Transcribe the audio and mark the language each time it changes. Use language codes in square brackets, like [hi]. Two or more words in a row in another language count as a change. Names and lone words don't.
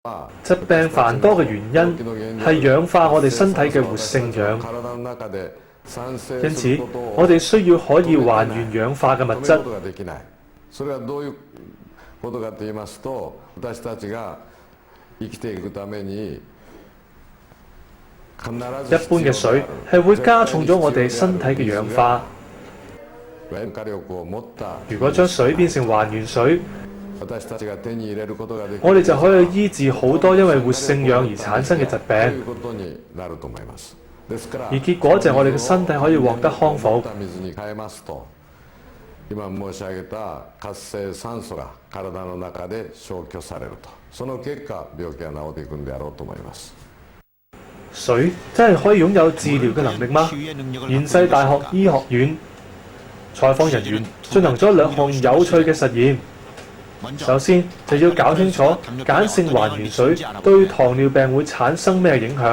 [yue] 疾病繁多嘅原因係氧化我哋身體嘅活性氧，因此我哋需要可以還原氧化嘅物質。 [ja] それはどういうことかと言いますと、私たちが生きていくために必ず [yue] 一般嘅水係會加重咗我哋身體嘅氧化。如果將水變成還原水，我哋就可以醫治好多因為活性氧而產生嘅疾病，而結果就係我哋嘅身體可以獲得康復。 [ja] 今申し上げた活性酸素が体の中で消去されると、その結果病気が治っていくんであろうと思います。 [yue] 水真係可以擁有治療嘅能力嗎？延世大學醫學院採訪人員進行咗兩項有趣嘅實驗。首先就要搞清楚鹼性還原水對糖尿病會產生咩影響。